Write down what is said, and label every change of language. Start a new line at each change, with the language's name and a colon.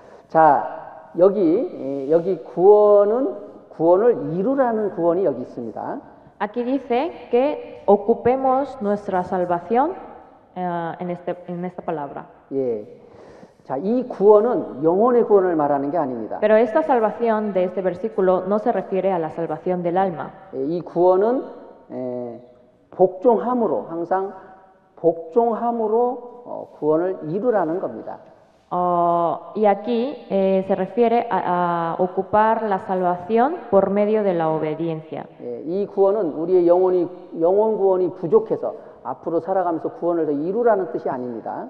Korean: 자, 여기 구원을 이루라는 구원이 여기 있습니다.
Spanish: Aquí dice que ocupemos nuestra salvación en esta palabra.
Korean: 예. 자, 이 구원은 영혼의 구원을 말하는 게 아닙니다.
Spanish: Pero esta salvación de este versículo no se refiere a la salvación del alma.
Korean: 이 구원은 복종함으로 항상 복종함으로 구원을 이루라는 겁니다.
Spanish: Y aquí se refiere a ocupar la salvación por medio de la obediencia.
Korean: 이 구원은 우리의 영혼 구원이 부족해서 앞으로 살아가면서 구원을 더 이루라는 뜻이 아닙니다.